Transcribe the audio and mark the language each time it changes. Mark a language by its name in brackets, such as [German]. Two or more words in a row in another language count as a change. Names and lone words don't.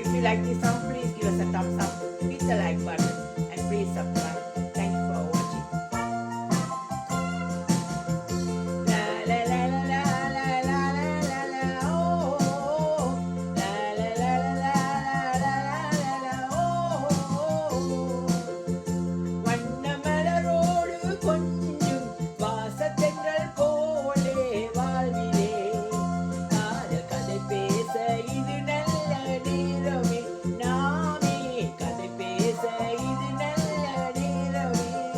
[English] like this song, please give us a thumbs up, hit the like button, and please subscribe. Thank you for watching. La la la la la la la la la oh. La la la la la la la la oh. [Tamil] வண்ணமலரோடு கொஞ்சும் வாசத்தென்றல் போலே வாழ்விலே காதல் கதை பேச இது நல்ல நேரமே நாமே கதை பேச இது நல்ல நேரமே